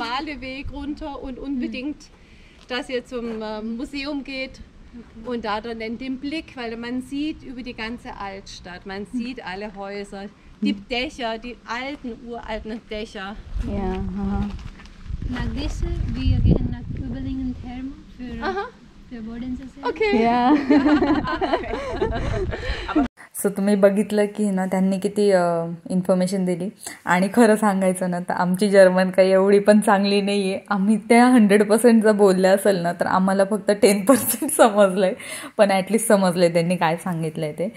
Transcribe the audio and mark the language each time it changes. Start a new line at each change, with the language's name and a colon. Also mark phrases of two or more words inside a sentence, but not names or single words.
German: schmale Weg runter und unbedingt, dass ihr zum Museum geht und da dann den Blick, weil man sieht über die ganze Altstadt, man sieht alle Häuser, die Dächer, die alten, uralten Dächer. Ja, aha. Nach dieser, wir gehen nach Überlingen Therme für Bodense sehen. Okay.
Marathi: या सो तुम्ही बघितलं की ना त्यांनी किती इन्फॉर्मेशन दिली. आणि खरं सांगायचं ना तर आमची जर्मन काही एवढी पण चांगली नाही आहे. आम्ही त्या 100% जर बोलल्या असेल ना तर आम्हाला फक्त 10% समजलं आहे, पण ॲटलिस्ट समजलं आहे त्यांनी काय सांगितलं आहे ते.